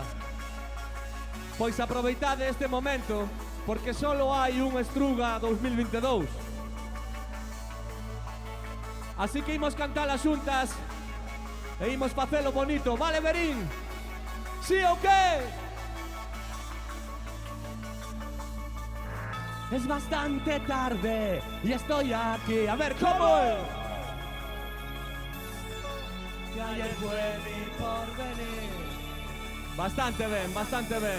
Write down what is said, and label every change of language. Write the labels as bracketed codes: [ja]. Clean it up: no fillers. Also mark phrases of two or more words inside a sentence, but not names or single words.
[gl] Pois aproveitade este momento, porque solo hai un Estruga 2022. Así que imos cantar as xuntas e imos facelo bonito, vale, Verín? Sí ou qué? [es] Es bastante tarde y estoy aquí, a ver, ¿cómo es? Que ayer fue mi porvenir. [gl] Bastante ben, bastante ben.